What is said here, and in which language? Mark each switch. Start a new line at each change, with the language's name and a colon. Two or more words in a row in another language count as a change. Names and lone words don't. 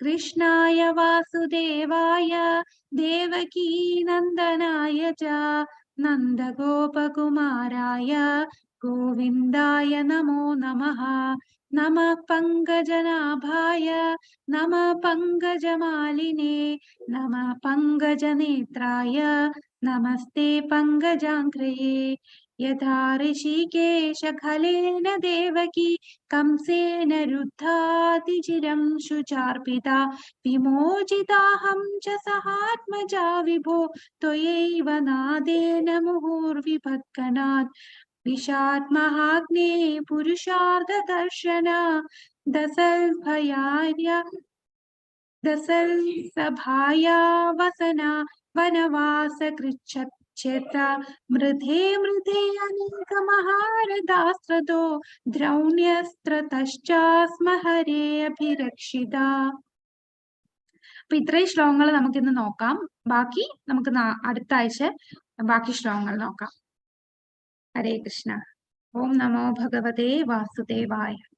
Sanskrit: കൃഷ്ണായ വാസുദേവായ ദേവകീനന്ദനായ ച നന്ദഗോപകുമാരായ ഗോവിന്ദായ നമോ നമഃ. നമഃ പങ്കജനാഭായ നമഃ പങ്കജമാലിനേ നമഃ പങ്കജനേത്രായ നമസ്തേ പങ്കജാംഘ്രയേ. യഥാ ഋഷികേശ ഖലേന ദേവകി कंसेन रुद्धातिचिरं शुचार्पिता विमोचिताहं च सहात्मजा विभो त्वयैव नादेन मुहुर्विभक्कनात्. विषात्महाग्ने पुरुषार्थदर्शना दसल्सभाया वसना वनवासकृच्छत् क्षेत्र मृधे मृधे अनेकमहारदास्त्रदो ദ്രൗണ്യസ്ത്രതശ്ചാസ്മ ഹരേ അഭിരക്ഷിത.
Malayalam: അപ്പൊ ഇത്രയും ശ്ലോകങ്ങൾ നമുക്കിന്ന് നോക്കാം. ബാക്കി നമുക്ക് അടുത്ത ആഴ്ച ബാക്കി ശ്ലോകങ്ങൾ നോക്കാം.
Sanskrit: ഹരേ കൃഷ്ണ. ഓം നമോ ഭഗവതേ വാസുദേവായ.